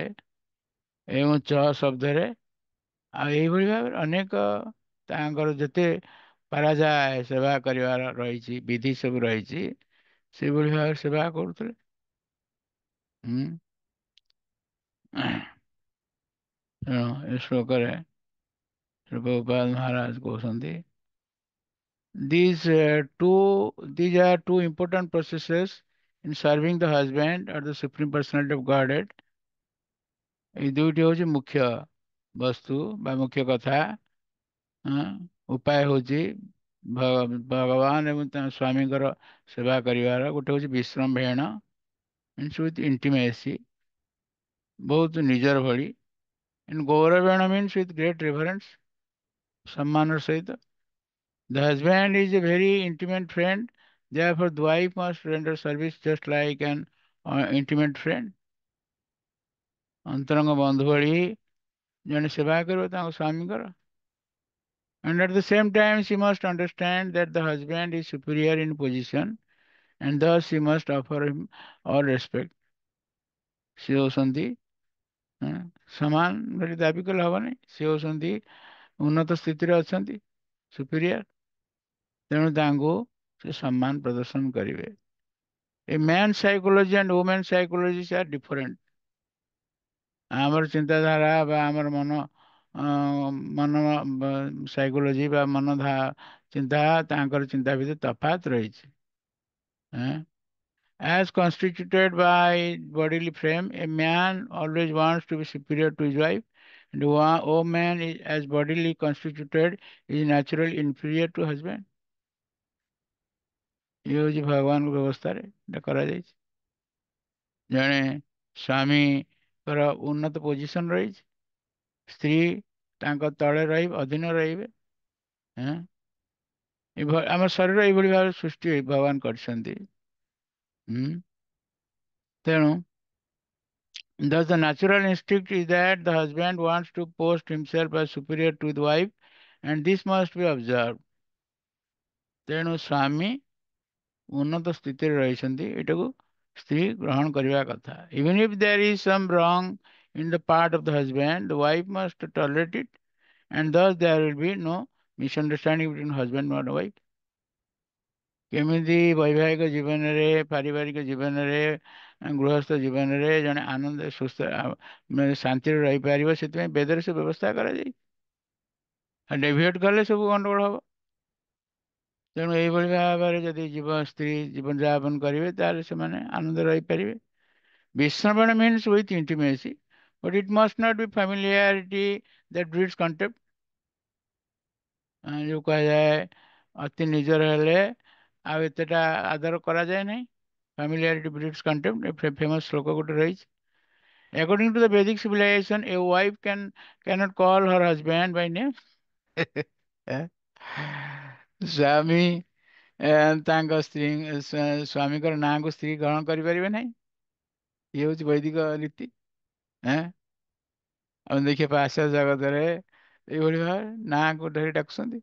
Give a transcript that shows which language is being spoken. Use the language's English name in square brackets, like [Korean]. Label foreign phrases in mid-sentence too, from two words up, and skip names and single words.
[Odia] ଏବଂ ଚ ଶବ୍ଦରେ, ଆଉ ଏଇଭଳି ଭାବରେ ଅନେକ ତାଙ୍କର ଯେତେ ପାରାଯାଏ ସେବା କରିବାର ରହିଛି, ବିଧି ସବୁ ରହିଛି, ସେଇଭଳି ଭାବରେ ସେବା କରୁଥିଲେ। ହୁଁ। ତେଣୁ ଏ ଶ୍ଲୋକରେ ପ୍ରଭୁପାଦ ମହାରାଜ କହୁଛନ୍ତି, [English] these are two important processes in serving the husband or the supreme personality of Godhead. [Odia] ଏଇ ଦୁଇଟି ହଉଛି ମୁଖ୍ୟ ବସ୍ତୁ ବା ମୁଖ୍ୟ କଥା। ଉପାୟ ହଉଛି ଭଗବାନ ଏବଂ ତାଙ୍କ ସ୍ୱାମୀଙ୍କର ସେବା କରିବାର। ଗୋଟେ ହଉଛି ବିଶ୍ରମ୍ଭେଣ, [English] means with intimacy, [Odia] ବହୁତ ନିଜର ଭଳି। ଗୌରବେଣ [English] means with great reverence, [Odia] ସମ୍ମାନର ସହିତ। [English] The husband is a very intimate friend, therefore the wife must render service just like an intimate friend. [Odia] ଅନ୍ତରଙ୍ଗ ବନ୍ଧୁ ଭଳି ଜଣେ ସେବା କରିବ ତାଙ୍କ ସ୍ୱାମୀଙ୍କର। [English] And at the same time she must understand that the husband is superior in position and thus she must offer him all respect. [Odia] ସେ ହେଉଛନ୍ତି ସମାନ ବୋଲି ଦାବି କଲେ ହବନି, ସେ ହେଉଛନ୍ତି ଉନ୍ନତ ସ୍ଥିତିରେ ଅଛନ୍ତି, ସୁପିରିୟର। ତେଣୁ ତାଙ୍କୁ ସେ ସମ୍ମାନ ପ୍ରଦର୍ଶନ କରିବେ। [English] A man psychology and woman psychology are different. [Odia] ଆମର ଚିନ୍ତାଧାରା ବା ଆମର ମନ ସାଇକୋଲୋଜି ବା ଚିନ୍ତା, ତାଙ୍କର ଚିନ୍ତା ଭିତରେ ତଫାତ ରହିଛି। [English] As constituted by bodily frame, a man always wants to be superior to his wife, and a woman is, as bodily constituted, is naturally inferior to husband. [Odia] ଏ ହୁଁ ଭଗବାନ ବ୍ୟବସ୍ଥା कराଯାଇଛି। ଜଣେ ସ୍ୱାମୀଙ୍କର ଉନ୍ନତ ପୋଜିସନ ରହିଛି, ସ୍ତ୍ରୀ ତାଙ୍କ ତଳେ ରହିବେ, ଅଧୀନ ରହିବେ। ଆମ ଶରୀର ଏଇଭଳି ଭାବରେ ସୃଷ୍ଟି ଭଗବାନ କରିଛନ୍ତି। [English] ତେଣୁ thus the natural instinct is that the husband wants to post himself as superior to the wife and this must be observed. [Odia] ତେଣୁ ସ୍ୱାମୀ ଉନ୍ନତ ସ୍ଥିତିରେ ରହିଛନ୍ତି, ଏଟାକୁ ସ୍ତ୍ରୀ ଗ୍ରହଣ କରିବା କଥା। [English] Even if there is some wrong in the part of the husband, the wife must tolerate it and thus there will be no misunderstanding between husband and wife. [Odia] କେମିତି ବୈବାହିକ ଜୀବନରେ, ପାରିବାରିକ ଜୀବନରେ, ଗୃହସ୍ଥ ଜୀବନରେ ଜଣେ ଆନନ୍ଦ ସୁସ୍ଥ ଶାନ୍ତିରେ ରହିପାରିବ, ସେଥିପାଇଁ ବେଦରେ ସେ ବ୍ୟବସ୍ଥା କରାଯାଇ। ଡେଭିଏଟ୍ କଲେ ସବୁ ଗଣ୍ଡଗୋଳ ହବ। ତେଣୁ ଏଇଭଳି ଭାବରେ ଯଦି ସ୍ତ୍ରୀ ଜୀବନ ଯାପନ କରିବେ ତାହେଲେ ସେମାନେ ଆନନ୍ଦ ରହିପାରିବେ। [English] ବିଶ୍ରମଣ means with intimacy, but it must not be familiarity that breeds contempt। [Odia] ଯୋଉ କୁହାଯାଏ ଅତି ନିଜର ହେଲେ ଆଉ ଏତେଟା ଆଦର କରାଯାଏ ନାହିଁ। [English] familiarity breeds contempt, [Odia] ଫେମସ୍ ଶ୍ଲୋକ ଗୋଟେ ରହିଛି। [English] According to the Vedic civilization, a wife cannot call her husband by name। [Odia] ସ୍ୱାମୀ ତାଙ୍କ ସ୍ତ୍ରୀ ସ୍ୱାମୀଙ୍କର ନାଁକୁ ସ୍ତ୍ରୀ ଗ୍ରହଣ କରିପାରିବେ ନାହିଁ। ଇଏ ହଉଛି ବୈଦିକ ରୀତି। ଏଁ ଆମେ ଦେଖିବା ପାଶ୍ଚାତ୍ୟ ଜଗତରେ ଏଇଭଳି ଭାବରେ ନାଁକୁ ଧରି ଡାକୁଛନ୍ତି।